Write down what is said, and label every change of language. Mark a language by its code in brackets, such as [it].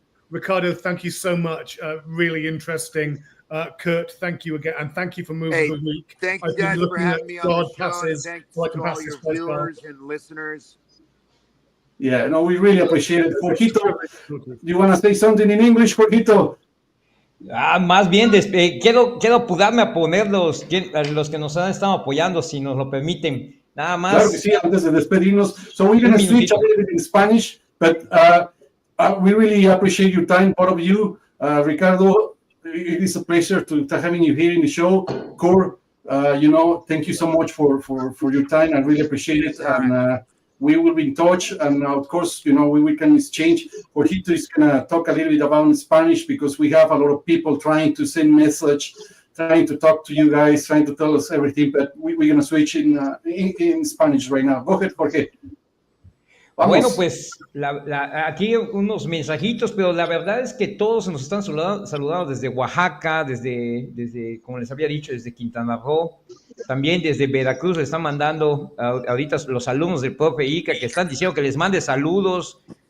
[en] Ricardo, thank you so much. Really interesting. Kurt, thank you again, and thank you for moving the week. Thank you guys for having me on the show. Thanks to all your viewers and listeners. Yeah, no, we really appreciate it. Jorgito, you want to say something in English, Jorgito? [es] Más bien, quiero apudarme a poner los que nos han estado apoyando, si nos lo permiten. Nada más. Claro que sí, antes de despedirnos. [en] So we're going to switch a little bit in Spanish, but we really appreciate your time, both of you. Ricardo, it is a pleasure to having you here in the show. Cor, thank you so much for your time. I really appreciate it. And we will be in touch. And of course, we can exchange. Jorgito is going to talk a little bit about Spanish, because we have a lot of people trying to send message, trying to talk to you guys, trying to tell us everything. But we're going to switch in Spanish right now. Go ahead, Jorge. Vamos. [es] Bueno, pues aquí unos mensajitos, pero la verdad es que todos nos están saludando desde Oaxaca, desde como les había dicho, desde Quintana Roo, también desde Veracruz. Le están mandando ahorita los alumnos del profe Ica, que están diciendo que les mande saludos.